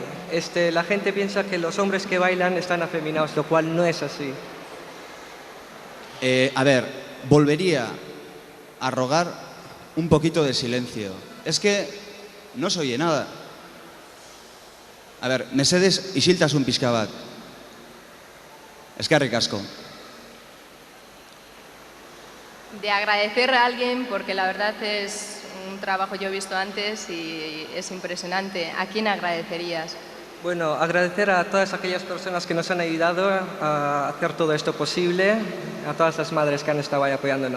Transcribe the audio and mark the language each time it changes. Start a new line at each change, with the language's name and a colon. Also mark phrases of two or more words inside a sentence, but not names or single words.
Spanish: La gente piensa que los hombres que bailan están afeminados, lo cual no es así. A ver, volvería a rogar un poquito de silencio. Es que no se oye nada. A ver,
Basque: mesedes isiltasun pixka bat. Eskerrik asko.
Spanish: De agradecer a alguien, porque la verdad es un trabajo yo he visto antes y es impresionante. ¿A quién agradecerías? Bueno, agradecer a todas aquellas personas que nos han ayudado a hacer todo esto posible, a todas las madres que han estado ahí apoyándonos.